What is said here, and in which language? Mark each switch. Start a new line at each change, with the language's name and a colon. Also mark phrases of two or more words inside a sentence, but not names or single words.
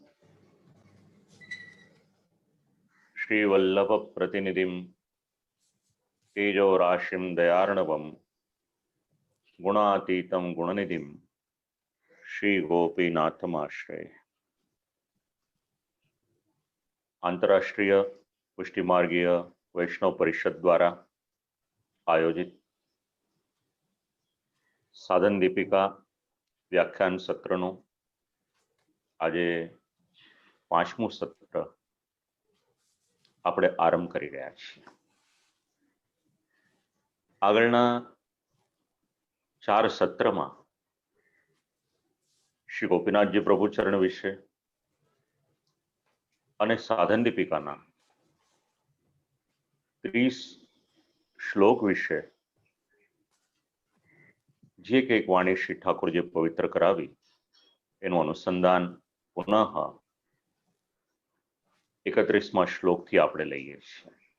Sanskrit: श्रीवल्लभप्रतिनिधिं तेजोराशिं दयार्णवं गुणातीतं गुणनिधिं श्रीगोपीनाथमाश्रये।
Gujarati: અંતર્રાષ્ટ્રીય પુષ્ટિ માર્ગીય વૈષ્ણવ પરિષદ દ્વારા આયોજિત સાધન દીપિકા વ્યાખ્યાન સત્રનું આજે 5મું સત્ર આપણે આરંભ કરી રહ્યા છીએ। આગળના 4 સત્રમાં શ્રી ગોપીનાથજી પ્રભુ ચરણ વિશે અને સાધન દીપિકાના 30 શ્લોક વિશે જે કંઈક વાણી શ્રી ઠાકોરજી પવિત્ર કરાવી એનું અનુસંધાન પુનઃ 31મા શ્લોકથી આપણે લઈએ છીએ।